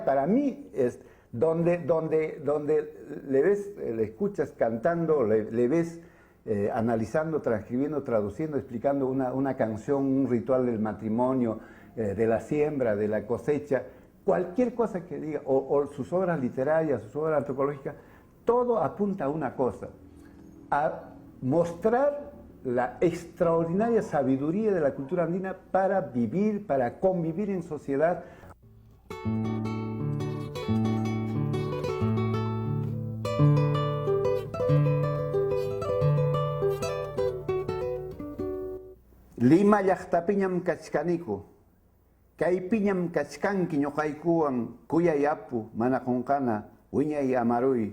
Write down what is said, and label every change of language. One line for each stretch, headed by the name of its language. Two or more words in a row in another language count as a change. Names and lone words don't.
Spanish: Para mí es donde le ves, le escuchas cantando, le ves analizando, transcribiendo, traduciendo, explicando una canción, un ritual del matrimonio, de la siembra, de la cosecha, cualquier cosa que diga, o sus obras literarias, sus obras antropológicas, todo apunta a una cosa, a mostrar la extraordinaria sabiduría de la cultura andina para vivir, para convivir en sociedad.
Quechua: Lima llaqtapiñam kachkaniku, kaypiñam kachkanki ñuqaykuwan kuyay apu mana qunqana wiñay amaruy.